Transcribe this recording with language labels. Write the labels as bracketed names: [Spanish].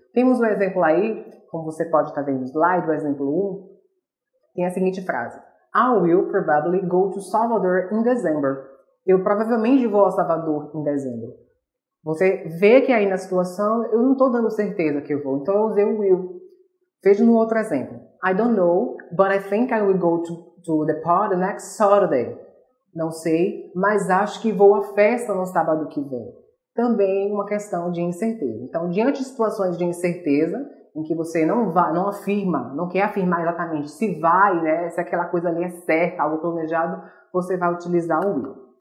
[Portuguese] Temos um exemplo aí, como você pode estar vendo no slide, o exemplo 1, tem a seguinte frase: [English] I will probably go to Salvador in December. [Portuguese] Eu provavelmente vou a Salvador em dezembro. Você vê que aí na situação eu não estou dando certeza que eu vou, então eu usei o will. Veja no outro exemplo. [English] I don't know, but I think I will go to the party next Saturday. [Portuguese] Não sei, mas acho que vou à festa no sábado que vem. Também uma questão de incerteza. Então, diante de situações de incerteza, em que você não afirma, não quer afirmar exatamente se vai, né, se aquela coisa ali é certa, algo planejado, você vai utilizar o will.